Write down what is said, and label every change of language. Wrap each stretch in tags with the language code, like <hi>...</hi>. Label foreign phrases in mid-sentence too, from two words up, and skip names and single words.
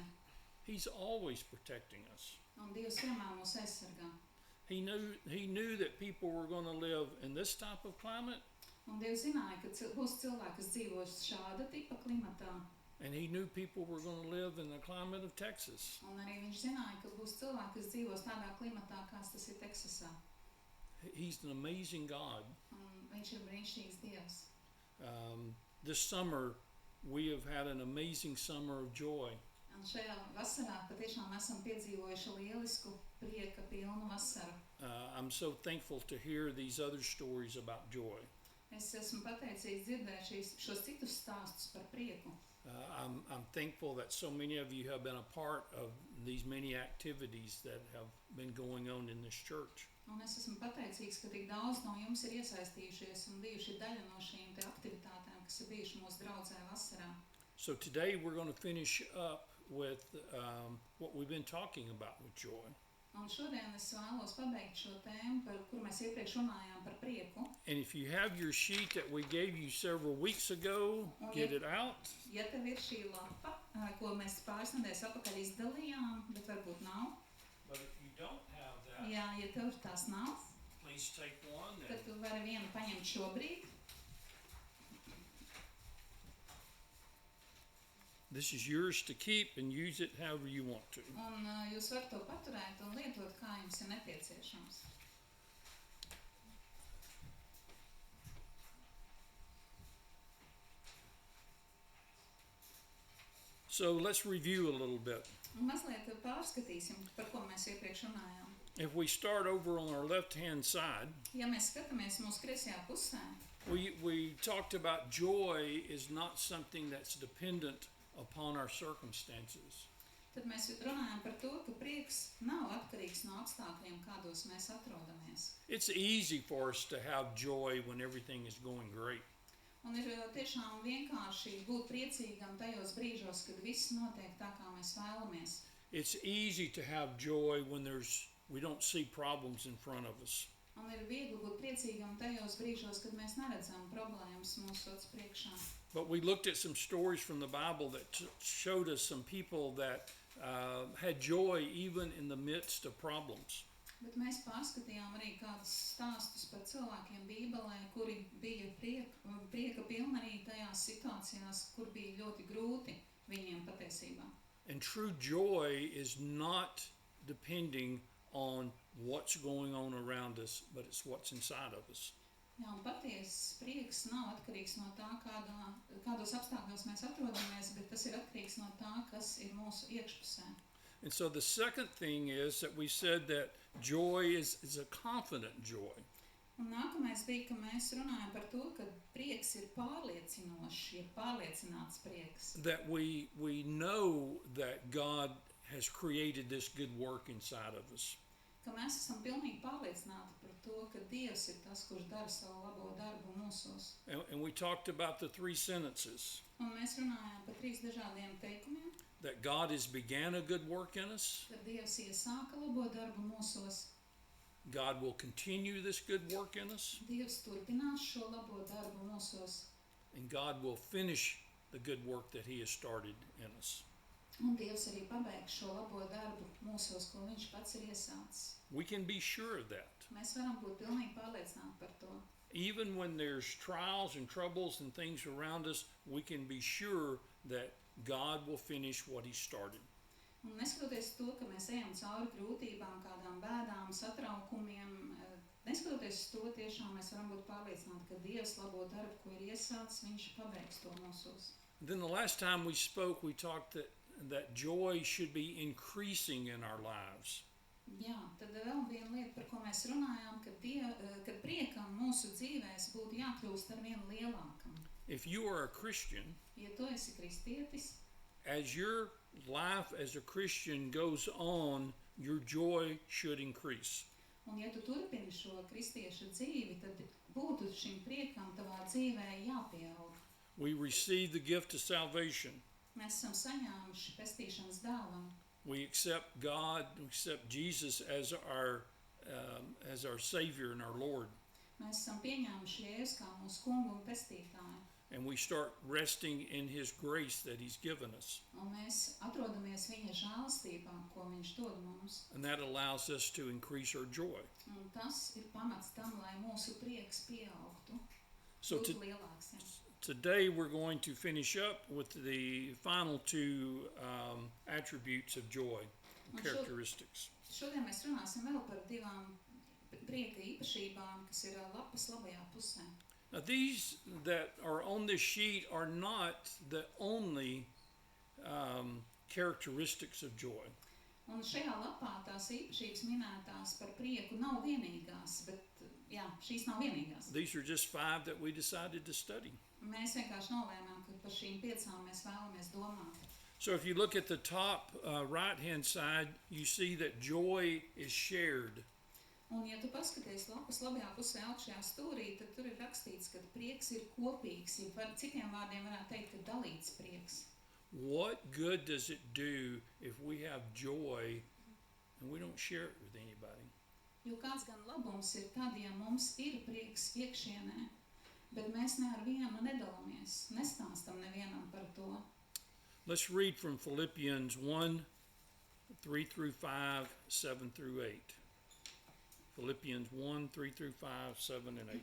<en>He's always protecting us.</en> <lv>Un Dievs vienmēr mūs aizsargā.</lv> <en>He knew that people were going to live in this type of climate,</en> <lv>Un Dievs zināja, ka būs cilvēki, kas dzīvos šāda tipa klimatā.</lv> <en>and He knew people were going to live in the climate of Texas.</en> <lv>Un arī viņš zināja, ka būs cilvēki, kas dzīvos tādā klimatā, kāds tas ir Teksasā.</lv> <en>He's an amazing God.</en> <lv>Un viņš ir brīnišķīgs Dievs.</lv> <en>This summer, we have had an amazing summer of joy.</en> <lv>Un šajā vasarā patiešām esam piedzīvojuši lielisku prieka pilnu vasaru.</lv> <en>I'm so thankful to hear these other stories about joy.</en> <lv>Es esmu pateicīgs dzirdēt šos citus stāstus par prieku.</lv> <en>I'm thankful that so many of you have been a part of these many activities that have been going on in this church.</en> <lv>Un es esmu pateicīgs, ka tik daudz no jums ir iesaistījušies un bijuši daļa no šīm te aktivitātēm, kas ir bijuši mūsu draudzē vasarā.</lv> <en>So today we're going to finish up with what we've been talking about with joy.</en> <lv>Un šodien es vēlos pabeigt šo tēmu, par kur mēs iepriekš runājām par prieku.</lv> <en>And if you have your sheet that we gave you several weeks ago, get it out.</en> <lv>Ja tev ir šī lapa, ko mēs pāris nedēļas atpakaļ izdalījām, bet varbūt nav.</lv> <en>But if you don't have that,</en> <lv>Jā, ja tev tās nav,</lv> <en>please take one.</en> <lv>tad tu vari vienu paņemt šobrīd.</lv> <en>This is yours to keep and use it however you want to.</en> <lv>Un jūs varat to paturēt un lietot, kā jums ir nepieciešams.</lv> <en>So let's review a little bit.</en> <lv>Un mazliet pārskatīsim, par ko mēs iepriekš runājām.</lv> <en>If we start over on our left-hand side,</en> <lv>Ja mēs skatāmies mūsu kreisajā pusē,</lv> <en>we talked about joy is not something that's dependent upon our circumstances.</en> <lv>tad mēs runājam par to, ka prieks nav atkarīgs no apstākļiem, kādos mēs atrodamies.</lv> <en>It's easy for us to have joy when everything is going great.</en> <lv>Un ir tiešām vienkārši būt priecīgam tajos brīžos, kad viss notiek tā, kā mēs vēlamies.</lv> <en>It's easy to have joy when we don't see problems in front of us.</en> <lv>Un ir viegli būt priecīgam tajos brīžos, kad mēs neredzam problēmas mūsu acu priekšā.</lv> <en>But we looked at some stories from the Bible that showed us some people that had joy even in the midst of problems.</en> <lv>Bet mēs pārskatījām arī kādus stāstus par cilvēkiem Bībelē, kuri bija prieka pilni arī tajās situācijās, kur bija ļoti grūti viņiem patiesībā.</lv> <en>And true joy is not depending on what's going on around us, but it's what's inside of us.</en> <lv>Jā, un patiesas prieks nav atkarīgs no tā, kādos apstākļos mēs atrodamies, bet tas ir atkarīgs no tā, kas ir mūsu iekšpusē.</lv> <en>And so the second thing is that we said that joy is a confident joy.</en> <lv>Un nākamais bija, ka mēs runājam par to, ka prieks ir pārliecinošs, ir pārliecināts prieks.</lv> <en>That we know that God has created this good work inside of us.</en> <lv>Ka mēs esam pilnīgi pārliecināti par to, ka Dievs ir tas, kurš dara savu labo darbu mūsos.</lv> <en>And we talked about the three sentences.</en> <lv>Un mēs runājām par 3 dažādiem teikumiem.</lv> <en>That God has began a good work in us.</en> <lv>Kad Dievs iesāka labo darbu mūsos,</lv> <en>God will continue this good work in us.</en> <lv>Dievs turpinās šo labo darbu mūsos,</lv> <en>And God will finish the good work that He has started in us.</en> <lv>un Dievs arī pabeigs šo labo darbu mūsos, ko Viņš pats ir iesācis.</lv> <en>We can be sure of that.</en> <lv>Mēs varam būt pilnīgi pārliecināti par to.</lv> <en>Even when there's trials and troubles and things around us, we can be sure that God will finish what He started.</en> <lv>Un neskatoties to, ka mēs ejam cauri grūtībām, kādām bēdām, satraukumiem, neskatoties to, tiešām mēs varam būt pārliecināti, ka Dievs labo darbu, ko ir iesācis, Viņš pabeigs to mūsos.</lv> <en>Then the last time we spoke, we talked that joy should be increasing in our lives.</en> <lv>Jā, tad vēl viena lieta, par ko mēs runājām, ka priekam mūsu dzīvēs būtu jākļūst ar vien lielākam.</lv> <en>If you are a Christian,</en> <lv>Ja tu esi kristietis,</lv> <en>as your life as a Christian goes on, your joy should increase.</en> <lv>un ja tu turpini šo kristieša dzīvi, tad būtu šim priekam tavā dzīvē jāpieaug.</lv> <en>We receive the gift of salvation.</en> <lv>Mēs esam saņēmuši pestīšanas dāvanu.</lv> <en>We accept God, we accept Jesus as our Savior and our Lord.</en> <lv>Mēs esam pieņēmuši Jēzus kā mūsu kungu un pestītāju.</lv> <en>And we start resting in His grace that He's given us.</en> <lv>Un mēs atrodamies viņa žēlstībā, ko viņš dod mums.</lv> <en>And that allows us to increase our joy.</en> <lv>Un tas ir pamats tam, lai mūsu prieks pieaugtu,</lv> <en>So</en> <lv>būtu lielāks. Ja.</lv> <en>today we're going to finish up with the final two attributes of joy, And characteristics.</en> <lv>Šodien mēs runāsim vēl par 2 prieka īpašībām, kas ir lapas labajā pusē.</lv> <en>Now these that are on this sheet are not the only characteristics of joy.</en> <lv>Un šajā lapā tās īpašības minētās par prieku nav vienīgās, bet jā, šīs nav vienīgās.</lv> <en>These are just 5 that we decided to study.</en> <lv>Mēs vienkārši nolēmām, ka par šīm 5 mēs vēlamies domāt.</lv> <en>So if you look at the top right-hand side, you see that joy is shared.</en> <lv>Un, ja tu paskaties lapas labajā pusē augšējā stūrī, tad tur ir rakstīts, ka prieks ir kopīgs, ja citiem vārdiem varētu teikt, ka dalīts prieks.</lv> <en>What good does it do if we have joy and we don't share it with anybody?</en> <lv>Jo kāds gan labums ir tad, ja mums ir prieks iekšienē, bet mēs ne ar vienu nedalāmies, nestāstam nevienam par to.</lv> <en>Let's read from Philippians 1, 3 through 5, 7 through 8. Philippians 1, 3 through 5, 7 and 8.</en>